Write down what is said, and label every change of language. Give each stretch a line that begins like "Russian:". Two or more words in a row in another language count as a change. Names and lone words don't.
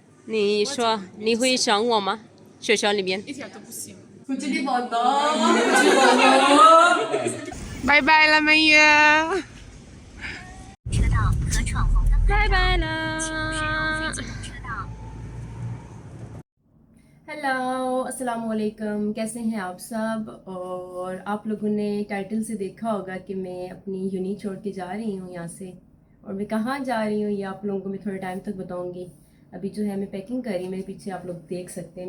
Chinese: 你说你会想我吗？学校里边。一点都不行。拜拜了，美月。拜拜了。
Hindi: हेलो
Arabic: السلام عليكم,
Hindi: कैसे हैं आप सब। और आप लोगों ने टाइटल से देखा होगा कि मैं अपनी यूनी छोड़ के जा रही हूँ यहाँ से। और मैं कहाँ जा रही हूँ ये आप लोगों को मैं थोड़े टाइम तक बताऊँगी। अभी जो है मैं पैकिंग कर रही हूँ, मेरे पीछे आप लोग देख सकते हैं।